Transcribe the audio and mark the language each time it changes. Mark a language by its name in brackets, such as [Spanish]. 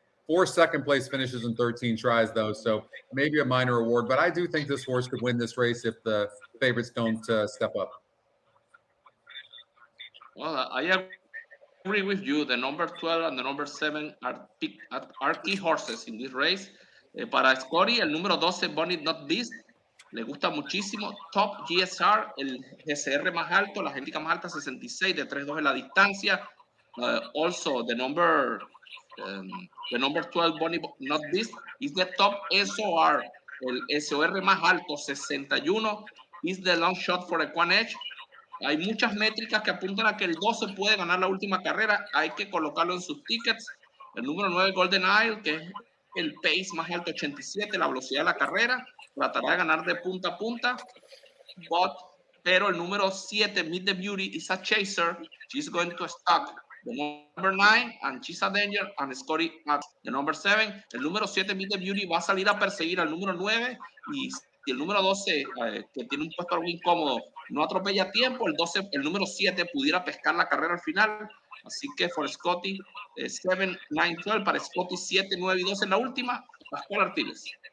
[English] 4 second place finishes in 13 tries though, so maybe a minor award. But I do think this horse could win this race if the favorites don't step up. Well, I agree with you. The number 12 and the number 7 are key horses in this race. [Spanish] Para Scotty, el número 12, Bonnie Not Beast, le gusta muchísimo. Top GSR, el GSR más alto, la géntica más alta, 66, de 3-2 en la distancia. [English] Also, the number 12, Bonnie Not Beast, is the top SOR, [Spanish] el SOR más alto, [English] 61, is the long shot for EQUINEDGE. [Spanish] Hay muchas métricas que apuntan a que el 12 puede ganar la última carrera. Hay que colocarlo en sus tickets. El número 9, Golden Isle, que es el pace más alto, 87, la velocidad de la carrera. Tratará de ganar de punta a punta. Pero el número 7, Meet the Beauty, [English] is a chaser. She's going to stop the number 9, and she's a danger, and Scotty at the number 7. [Spanish] El número 7, Meet the Beauty, va a salir a perseguir al número 9. Y si el número 12, que tiene un puesto algo incómodo, no atropella a tiempo, el número 7 pudiera pescar la carrera al final. Así que [English] for Scotty, [Spanish] 7, 9, 12, para Scotty 7, 9 y 12 en la última, Pascual Artiles.